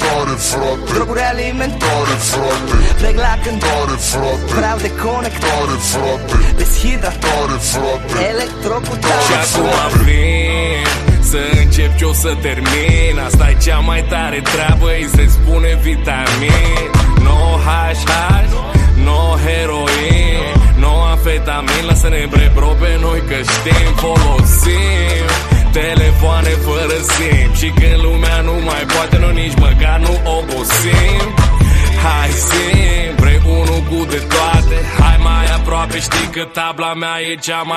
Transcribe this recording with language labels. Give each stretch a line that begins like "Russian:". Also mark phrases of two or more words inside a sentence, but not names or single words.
Romanian: Tare, frate, droguri alimentare, tare, frate. plec la cânt, Tare, frate, vreau de conectare, tare, frate. deshidratat, Tare, frate. electrocutat. Și acum vin să încep ce o să termin. Asta e cea mai tare treabă, îi se spune vitamin.
English: No hash, no heroin, no amfetamin.
Romanian: Lasă-ne bro pe noi că știm, folosim telefoane fără sim. Și când lumea nu mai poate, noi nici măcar nu obosim. Hai sim, vrei unul cu de toate, hai mai aproape, știi că tabla mea e cea mai